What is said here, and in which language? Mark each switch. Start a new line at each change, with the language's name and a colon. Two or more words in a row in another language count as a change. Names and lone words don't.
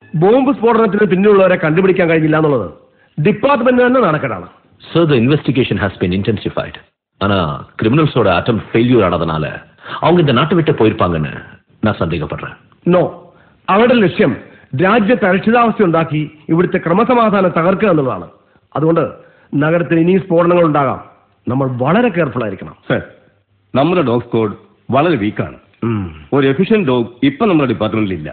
Malayalam: ബോംബ് സ്ഫോടനത്തിന് പിന്നിലുള്ളവരെ കണ്ടുപിടിക്കാൻ കഴിഞ്ഞില്ല എന്നുള്ളത് ഡിപ്പാർട്ട്മെന്റ് തന്നെ നടക്കലാണ്.
English: Sir, the investigation has been intensified.
Tamil: ஆனா கிரிமினல்ஸோட
English: attempt failure
Tamil: ஆனதுனால அவங்க இந்த நாட்டை விட்டு போயிருப்பாங்கன்னு நான் சந்தேகப்படுறேன்.
Malayalam: നോ, അവരുടെ ലക്ഷ്യം രാജ്യത്ത് അരക്ഷിതാവസ്ഥ ഉണ്ടാക്കി ഇവിടുത്തെ ക്രമസമാധാനം തകർക്കുക എന്നുള്ളതാണ്. അതുകൊണ്ട് നഗരത്തിൽ ഇനിയും സ്ഫോടനങ്ങൾ ഉണ്ടാകാം. നമ്മൾ വളരെ കെയർഫുൾ ആയിരിക്കണം. സർ, നമ്മുടെ
English: dog squad
Malayalam: വളരെ വീക്കാണ്. ഒരു
English: efficient dog
Malayalam: ഇപ്പൊ നമ്മുടെ ഡിപ്പാർട്ട്മെന്റിൽ ഇല്ല.